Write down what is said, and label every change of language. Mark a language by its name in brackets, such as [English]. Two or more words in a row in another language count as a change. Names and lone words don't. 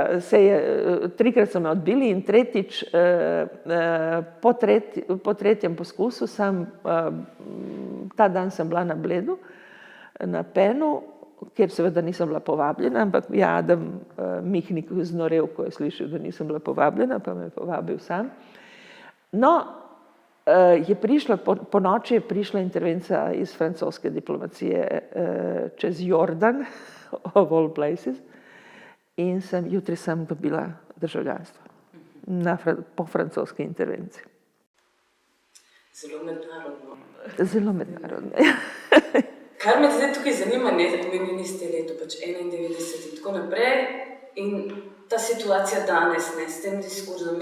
[Slovenian] 3-krat so me odbili in tretjič, po tretjem poskusu ta dan sem bila na Bledu, na Penu, kjer seveda nisem bila povabljena, ampak Adam Mihnik znorel, ko je slišal, da nisem bila povabljena, pa me je povabil sam. No, je prišla, po noči je prišla intervencija iz francoske diplomacije čez Jordan, [English] of all places, [Slovenian] in jutri sem dobila državljanstvo po francoski intervenciji. Zelo mednarodno. Zelo mednarodno. Kar me zdaj tukaj zanima, omenili ste leto 91 in tako naprej, in ta situacija danes, s tem diskurzom.